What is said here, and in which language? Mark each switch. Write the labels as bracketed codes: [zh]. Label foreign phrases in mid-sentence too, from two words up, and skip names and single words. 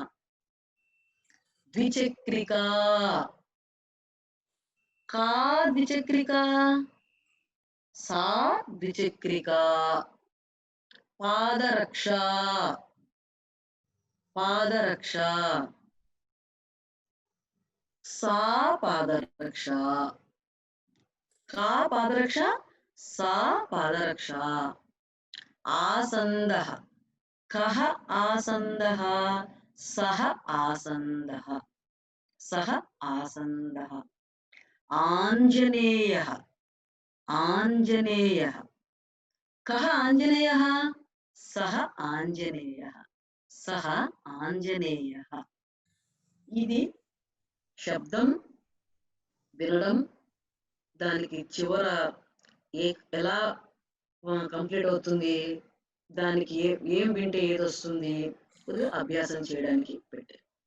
[sa] ద్విచక్రికా, కా ద్విచక్రికా, సా ద్విచక్రికా. పాదరక్ష, పాదరక్ష, सा पादरक्षा, का पादरक्षा, सा पादरक्षा। आसन्दः, कः आसन्दः, सः आसन्दः, सः आसन्दः। आञ्जनेयः, आञ्जनेयः, कः आञ्जनेयः, सः आञ्जनेयः, सः आञ्जनेयः। [te] ఇది శబ్దం వినడం, దానికి చివర ఎలా కంప్లీట్ అవుతుంది, దానికి ఏం వింటే ఏది వస్తుంది, కొద్దిగా అభ్యాసం చేయడానికి పెట్టారు.